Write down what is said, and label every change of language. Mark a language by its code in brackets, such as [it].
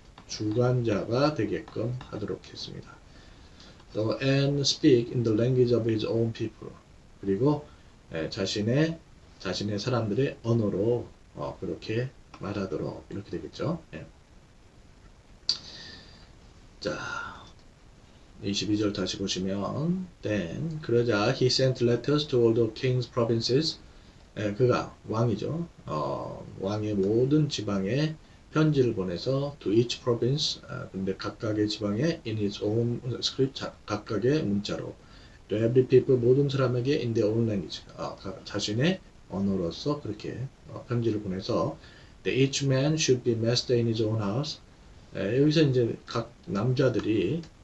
[ko] 주관자가 되게끔 하도록 했습니다. [en] and speak in the language of his own people [ko] 그리고 자신의 사람들의 언어로 그렇게 말하도록 이렇게 되겠죠. 자, 22절 다시 보시면 [en] then 그러자 he sent letters to all the king's provinces [ko] 그가 왕이죠. 왕의 모든 지방에 편지를 보내서 [en] to each province [ko] 근데 각각의 지방에 [en] in his own script 각각의 문자로 to every people 모든 사람에게 in their own language [ko] 자신의 언어로서 그렇게 편지를 보내서 [en] that each man should be master in his own house [ko] 여기서 이제 각 남자들이